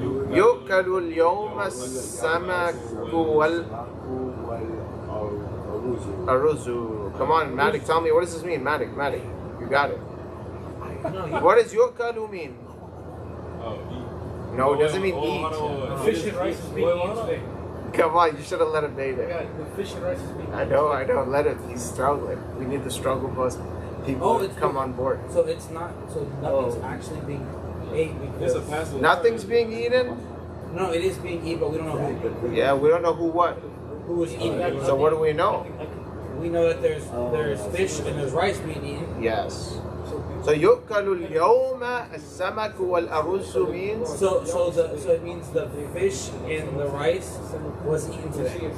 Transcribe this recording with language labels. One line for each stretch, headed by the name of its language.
Arabic: يؤكل اليوم السمك والأرز.
English: Come on, Madik, tell me, what does this mean? Madik, you got it. What does yukalu mean? No, it doesn't mean eat. The fish and rice is being eaten today. Come on, you should have let him date it. Yeah, the fish and rice is being eaten. I know, let him. He's struggling. We need the struggle bus people to come on board. So it's not. So nothing's actually being ate because Nothing's being eaten? no, it is being eaten, but we don't know who. Yeah, we don't know who Who is eating it. So what do we know? We know that there's fish and there's rice being eaten. Yes.
Arabic: So يؤكل اليوم السمك والأرز means
English: So it means the fish and the rice was eaten today.